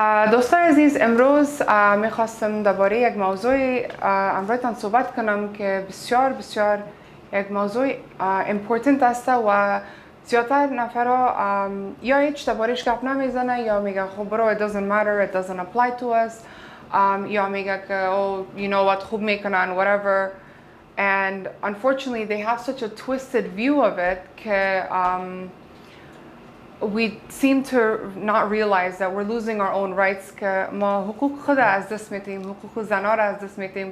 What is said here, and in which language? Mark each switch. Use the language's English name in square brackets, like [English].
[Persian] دوستان عزیز، امروز میخواستم درباره یک موضوع امرویتان صحبت کنم که بسیار یک موضوع important است و زیادتر نفرها یا هیچ دربارهش گپ نمیزنه یا میگه خب برو [English] it doesn't matter, it doesn't apply to us، [Persian] یا میگه که [English] oh you know what [Persian] خوب میکنن whatever. [English] And unfortunately, they have such a twisted view of it that we seem to not realize that we're losing our own rights. [Persian] که ما حقوق خود از دست میدیم، حقوق زنان را از دست میدیم.